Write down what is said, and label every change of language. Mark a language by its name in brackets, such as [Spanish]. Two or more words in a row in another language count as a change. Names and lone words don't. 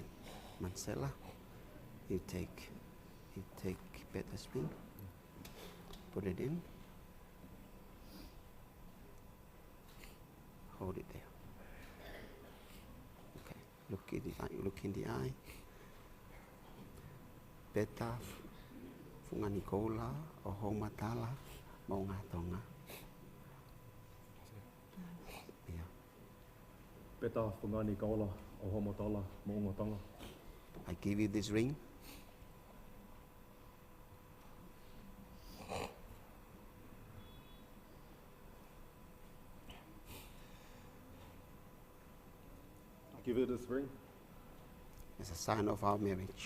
[English] Manisela, you take Peta's ring, put it in, hold it there. Okay, look in the eye. Peta Fungani-Koula o-Houmatala, Tongan. Yeah. Peta Fungani-Koula o-Houmatala, Tongan. I give you this ring. I give you this ring As a sign of our marriage